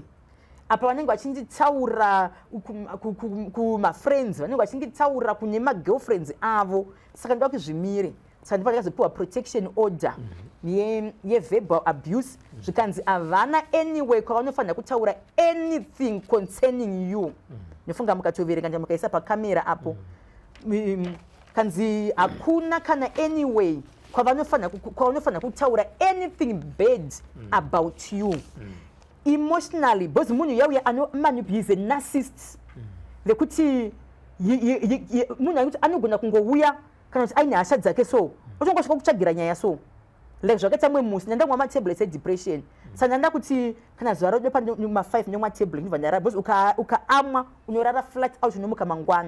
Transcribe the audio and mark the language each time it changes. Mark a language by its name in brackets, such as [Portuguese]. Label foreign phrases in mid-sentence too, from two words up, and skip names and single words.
[Shona] Apa vanenge vachinditaura kumafriends, vanenge vachinditaura kune magirlfriends avo, saka ndoda kuzvimire. Saka ndipo ndakazopiwa [English] protection order [Shona] ye-verbal abuse, zvikanzi havana anyway kwavanofanira kutaura [English] anything concerning you. [Shona] Nofunga mukatoverenga nje mukaisa pakamera apo. Kanzi hakuna kana anyway kwavanofanira kutaura [English] anything bad about you. Emotionally, because [Shona] munhu yauya [English] he's a narcissist. [Shona] Lekuti munhu anogona kungouya kana kuti aine hasha dzake so uchongosvika kutsvagira nyaya [English] so like [Shona] zvakaita mwe musi ndandamwa matablets edepression. Saka ndanda kuti kana zuva rodo ma5 ndamwa tablet ndibva ndarara, because ukaamwa unorara [English] flat out [Shona] unomuka mangwana.